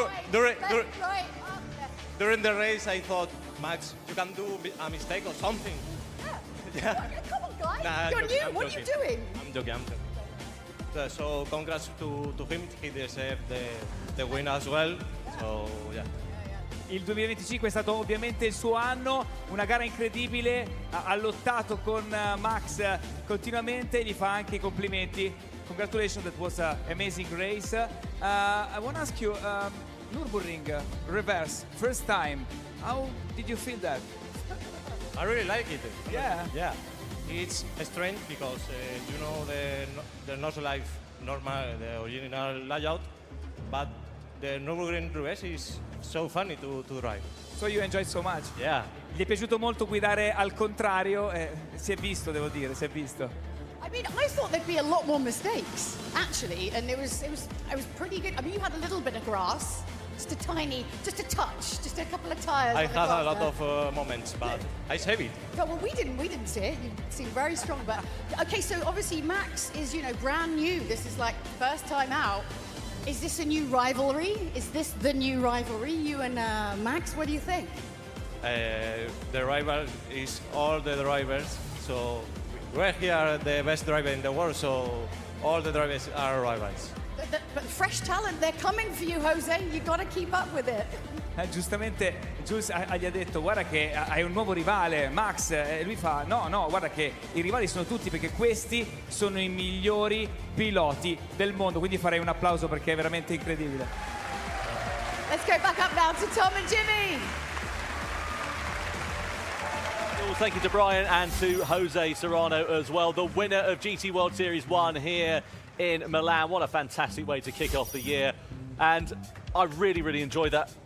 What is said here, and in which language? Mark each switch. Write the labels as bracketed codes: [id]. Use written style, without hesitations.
[en] During the race, I thought, Max, you can do a mistake or something. Yeah. Come on, guys. Nah, You're new. I'm What are you doing? I'm joking. So congrats to him. He deserved the win as well. So, yeah. [it] Il 2025 è stato ovviamente il suo anno, una gara incredibile, ha lottato con Max continuamente, gli fa anche i complimenti. [en] Congratulations, that was an amazing race. I want to ask you, Nürburgring reverse, first time, how did you feel that? I really like it. Yeah. It's strange because you know the Nordschleife normal, the original layout, but the Nürburgring reverse is so funny to drive. So you enjoy so much. Yeah. [it] Gli è piaciuto molto guidare al contrario, si è visto, devo dire, si è visto. [en] I mean, I thought there'd be a lot more mistakes, actually, and it was pretty good. I mean, you had a little bit of grass, just a touch, just a couple of tires. I on the had grass a lot there. of moments, but I saved it. Oh, well, we didn't see it. You seem very strong, but okay. So obviously, Max is brand new. This is like first time out. Is this a new rivalry? Is this the new rivalry? You and Max, what do you think? The rival is all the drivers, so we're here the best driver in the world, so all the drivers are rivals. But fresh talent, they're coming for you, Jose. You got to keep up with it. [it] Giustamente Jules gli ha detto guarda che hai un nuovo rivale, Max, e lui fa no, guarda che i rivali sono tutti perché questi sono i migliori piloti del mondo, quindi farei un applauso perché è veramente incredibile. [en] Let's go back up now to Tom and Jimmy. Well, thank you to Brian and to Jose Serrano as well, the winner of GT World Series 1 here in Milan. What a fantastic way to kick off the year, and I really enjoyed that.